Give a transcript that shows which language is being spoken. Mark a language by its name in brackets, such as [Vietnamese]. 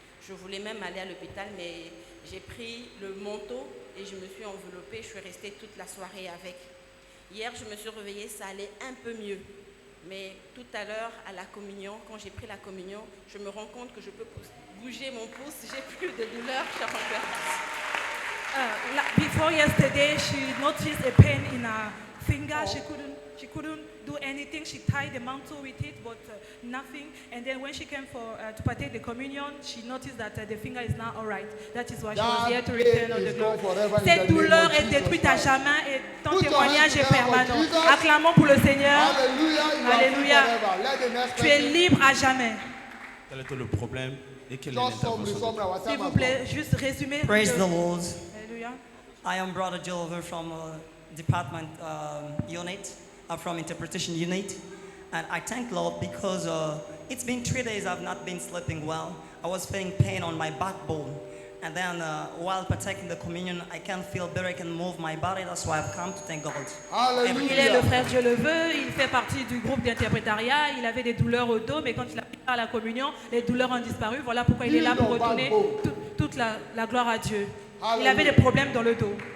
[French] Je voulais même aller à l'hôpital, mais j'ai pris le manteau et je me suis enveloppée. Je suis restée toute la soirée avec. Hier, je me suis réveillée, ça allait un peu mieux. Mais tout à l'heure, à la communion, quand j'ai pris la communion, je me rends compte que je peux bouger mon pouce. J'ai plus de douleur, cher mon père. [English] Before yesterday, she noticed a pain in her finger. She couldn't do anything. She tied the mantle with it, but nothing. And then when she came to partake the communion, she noticed that the finger is now all right. That is why she was here to return all the glory. [French] Cette douleur est détruite à jamais et ton témoignage est permanent. Acclamons pour le Seigneur. Alléluia. Tu es libre à jamais. Quel était le problème et quelle est l'intervention de Dieu? S'il vous plaît, juste résumer. [English] Praise the Lord. [French] Alléluia. [English] I am Brother Jover from department unit. I'm from interpretation unit. And I thank Lord because it's been 3 days I've not been sleeping well. I was feeling pain on my backbone. And then while partaking the communion, I can feel better, I can move my body. That's why I've come to thank God. [French] Il est le frère Dieu le veut, il fait partie du groupe d'interprétariat, il avait des douleurs au dos, mais quand il a pris à la communion, les douleurs ont disparu. Voilà pourquoi il est là pour retourner toute la gloire à Dieu. Il avait des problèmes dans le dos.